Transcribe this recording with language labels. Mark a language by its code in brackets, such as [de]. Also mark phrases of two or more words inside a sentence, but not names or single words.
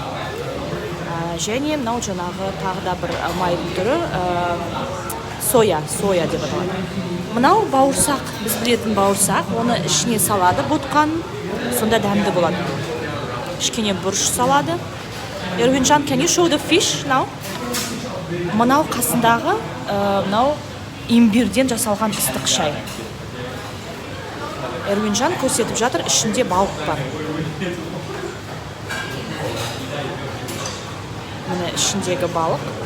[kk] Және мынау жаңағы тағы да бір майдың түрі, соя деп аталады. Мынау бауырсақ, біз білетін бауырсақ, оны ішіне салады ботқаның, сонда дәмді болады. Ішкене бұрыш салады. Эрвинжан, [en] can you show the fish now? [kk] Мынау қасындағы мынау имбирден жасалған ыстық шай. Эрвинжан көрсетіп жатыр, ішінде балық бар. Міне ішіндегі балық.